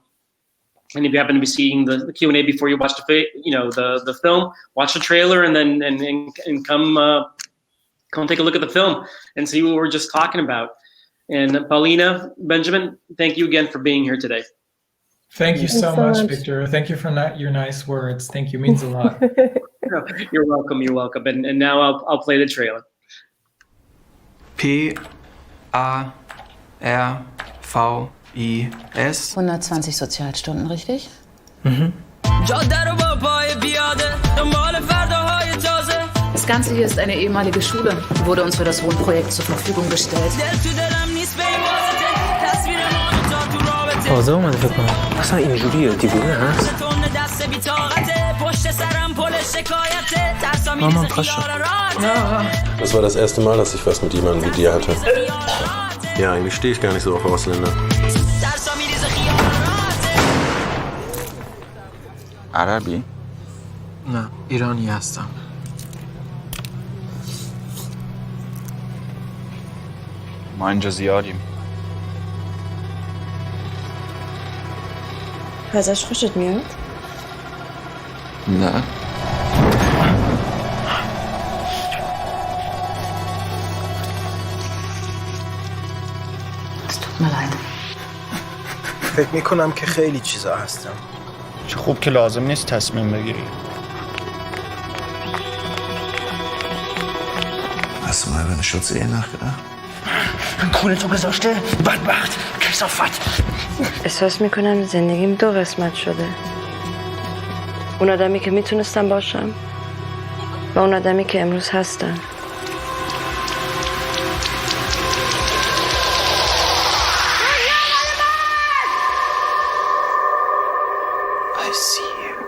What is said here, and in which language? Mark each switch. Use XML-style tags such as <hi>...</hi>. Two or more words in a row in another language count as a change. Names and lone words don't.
<en>And if you happen to be seeing the Q&A before you watch the film, watch the trailer, and then and come take a look at the film and see what we're just talking about. And Paulina, Benjamin, thank you again for being here today. Thank you so much, Victor. Thank you for your nice words. Thank you. Means a lot. You're welcome. You're welcome. And now I'll play the trailer. PARVIS</en> <de>120 Sozialstunden, richtig? Das Ganze hier ist eine ehemalige Schule, wurde uns für das Wohnprojekt zur Verfügung gestellt.</de> <fa>تازه اومده فکر کنم اصلا اینجوریه دیوونه هست مامان پاشو.</fa> <de>Das war das erste Mal, dass ich was mit jemandem wie dir hatte. Ja, eigentlich stehe ich gar nicht so auf Ausländer.</de> <fa>عربی؟ نه ایرانی هستم. ما اینجا زیادیم. ازش خوشت میاد؟ نه.</fa> <de>Es tut mir leid.</de> <fa>فکر میکنم که خیلی چیزا هستم. چه خوب که لازم نیست تصمیم بگیری.</fa> <de>Hast du mal über eine Schutzehe nachgedacht?</de> <fa>کونتو گذاشته بدبخت کثافت. احساس میکنم زندگیم 2 قسمت شده. اون آدمی که میتونستم باشم و اون آدمی که امروز هستم.</fa> <en>I see.</en>